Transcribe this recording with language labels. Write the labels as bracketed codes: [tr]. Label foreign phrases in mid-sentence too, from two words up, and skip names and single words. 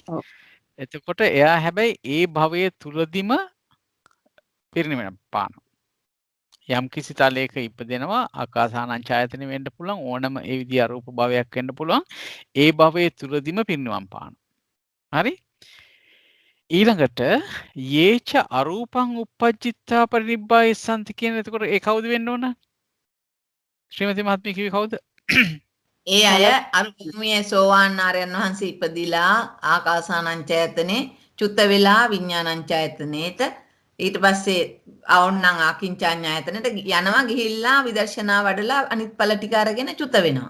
[si] එතකොට එයා හැබැයි ඒ භවයේ තුලදිම පිරිනිවන් පානවා. යම් කිසි තලයක ඉපදෙනවා ආකාසානංචායතනෙ වෙන්න පුළුවන් ඕනම ඒ විදිහ අරූප භවයක් වෙන්න පුළුවන් ඒ භවයේ තුලදිම පිරිනිවන් පානවා. හරි? ඊළඟට [pi] යේච අරූපං uppajjitva parinibbāyissanti [si] කියන එතකොට ඒ කවුද වෙන්න ඕන? ශ්‍රීමති මහත්මිය කිව්වේ කවුද? ඒ අය අරූපමයේ සෝවාන් ආර්යයන් වහන්සේ ඉපදිලා ආකාසානංචයතනේ චුත වෙලා විඥානංචයතනේට ඊට පස්සේ අවුන්නම් ආකින්චාඤ්ඤායතනට යනවා ගිහිල්ලා විදර්ශනා වඩලා අනිත් ඵල ටික අරගෙන චුත වෙනවා.